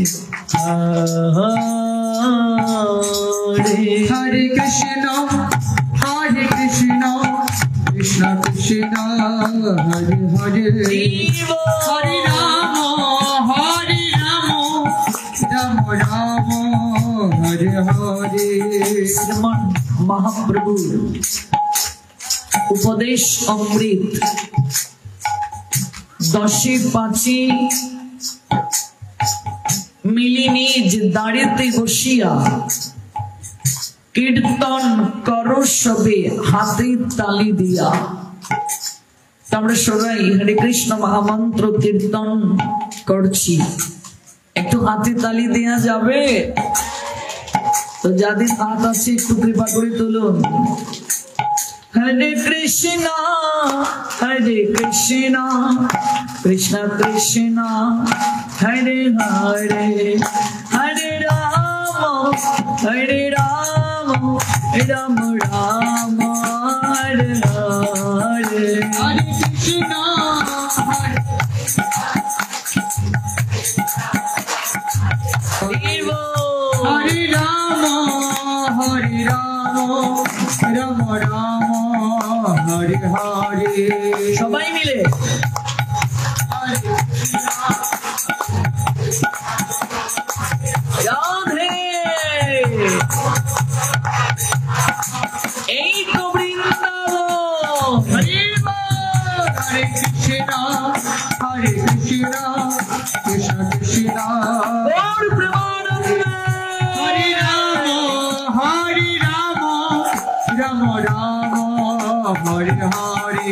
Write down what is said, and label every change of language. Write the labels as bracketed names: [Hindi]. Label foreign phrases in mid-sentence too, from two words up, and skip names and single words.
[Sanskrit] Hare Krishna Krishna Krishna Hare Hare Hare Rama Rama Rama Hare Hare [Bangla] শ্রীমান মহাপ্রভু উপদেশ অমৃত দশে পাচি মিলি নিজ দাড়িতে বসিয়া কীর্তন করো সবে হাতে তালি দিয়া আমরা সবাই [Sanskrit] হরে কৃষ্ণ [Bangla] মহামন্ত্র কীর্তন করছি একটু হাতে তালি দেয়া যাবে তো যাদের হাত আছে একটু কৃপা করে তুলুন হরে কৃষ্ণ [Sanskrit] কৃষ্ণ কৃষ্ণ হরে হরে হরে রাম রাম রাম হরে হরে Hare Krishna Hare Rama Rama Rama Hare Hare [Bangla] সবাই মিলে রাধে এই তো বৃন্দাবন [Sanskrit] Hare Krishna Krishna Krishna [Bangla] গৌর প্রেমানন্দে [Sanskrit] Hare Rama Rama Rama Hare Hare